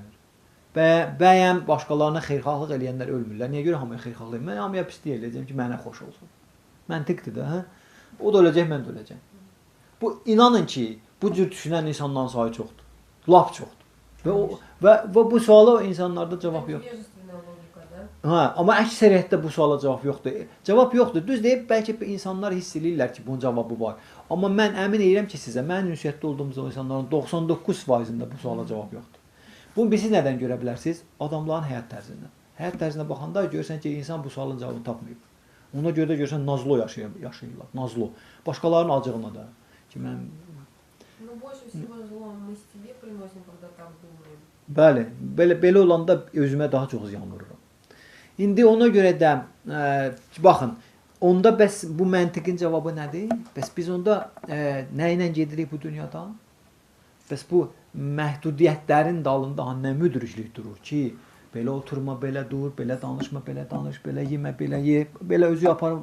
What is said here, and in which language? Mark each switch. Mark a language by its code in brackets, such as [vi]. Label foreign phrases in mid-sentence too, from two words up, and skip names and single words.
[az] Bəyən başqalarına xeyirxahlıq eləyənlər ölmürlər. Niyə görə hamıya xeyirxahlıq eləyəm? Mən hamıya pislik eləyəcəm ki, mənə xoş olsun. Məntiqdir də, hə? O da öləcək, mən də öləcəm. Bu inanın ki, bu cür düşünən insanların sayı çoxdur. Lap çoxdur. Və bu suala insanlarda cavab yoxdur. [ru] Невежественная логика, да? [az] Hə, amma əksəriyyətdə bu suala cavab yoxdur. Cavab yoxdur. Düz deyib, bəlkə insanlar hiss eləyirlər ki, bunun cavabı var. Amma mən əmin edirəm ki, sizə, mən ünsiyyətdə olduğumuz insanların 99%-ində bu suala cavab yoxdur. Bunu siz nədən görə bilərsiniz? Adamların həyat tərzindən. Həyat tərzinə baxanda görsən ki, insan bu sualın cavabını tapmayıb. Ona görə də görsən nazlo yaşayırlar. Nazlo. Başqalarının acığına da. Ki mən [ru] Ну, больше всего зло мы себе приносим, когда так думаем. [az] Bəli, belə olanda özümə daha çox ziyan vururam. İndi ona görə də baxın, onda bəs bu məntiqin cavabı nədir? Bəs biz onda nə ilə gedirik bu dünyadan? Bəs bu məhdudiyyətlərin dalında nə müdriklik durur ki, belə oturma, belə dur, belə danışma, belə danış, belə yemə, belə ye, belə özü aparır.